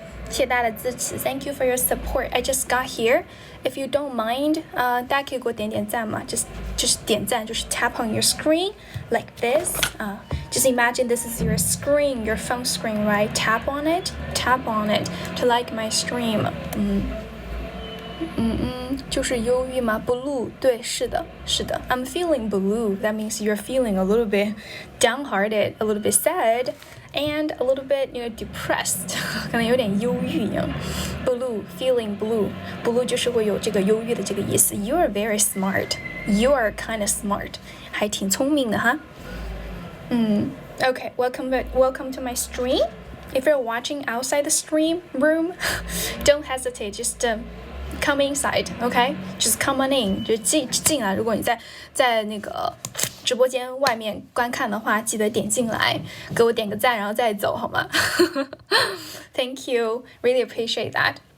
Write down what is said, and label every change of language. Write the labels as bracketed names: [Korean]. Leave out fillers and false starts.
[Chinese] 谢谢大家的支持 [English] ，Thank you for your support. I just got here. If you don't mind, [Chinese] 大家可以给我点点赞嘛，就是点赞，就是 [English] tap on your screen like this. Just imagine this is your screen, your phone screen, right? Tap on it to like my stream. [Chinese] 就是忧郁吗 ？Blue， 对，是的。 [English] I'm feeling blue. That means you're feeling a little bit downhearted, a little bit sad, and a little bit, depressed. [Chinese] 可能有点忧郁一样。 [English] Blue, feeling blue. [Chinese] Blue 就是会有这个忧郁的这个意思。 [English] You are very smart. You are kind of smart. [Chinese] 还挺聪明的哈。 [English] Okay, welcome to my stream. If you're watching outside the stream room, don't hesitate. Just.Come inside, okay? Just come on in. [Chinese] 就进来。如果你在那个直播间外面观看的话，记得点进来，给我点个赞，然后再走，好吗？ [English] Thank you, really appreciate that.